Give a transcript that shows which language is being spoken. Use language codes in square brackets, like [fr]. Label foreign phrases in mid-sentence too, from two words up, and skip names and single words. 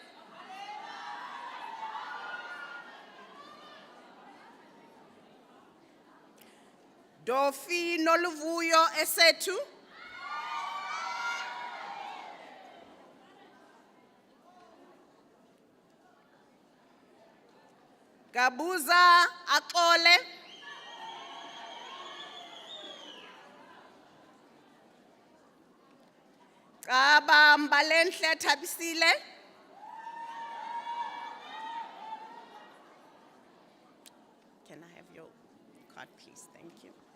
[en] Dofi Noluvuyo Esetu, Gabuza Akole, Kaba Mbalenhle Thabisile, can I have your card, please? Thank you.